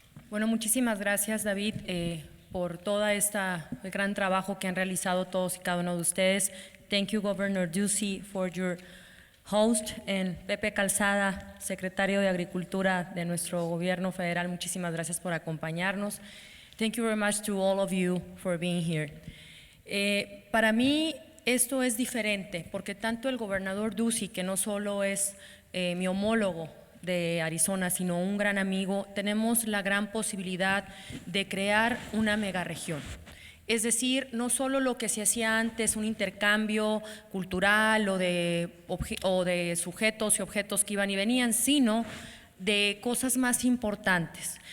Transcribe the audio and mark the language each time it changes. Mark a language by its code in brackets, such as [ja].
[es] Bueno, muchísimas gracias, David, por todo el gran trabajo que han realizado todos y cada uno de ustedes. [en] Thank you, Governor Ducey, for your host, and Pepe Calzada, [es] secretario de Agricultura de nuestro gobierno federal. Muchísimas gracias por acompañarnos. [en] Thank you very much to all of you for being here. [es] Para mí esto es diferente porque tanto el gobernador Ducey, que no solo es mi homólogo de Arizona, sino un gran amigo, tenemos la gran posibilidad de crear una megaregión. Es decir, no solo lo que se hacía antes, un intercambio cultural o de sujetos y objetos que iban y venían, sino de cosas más importantes.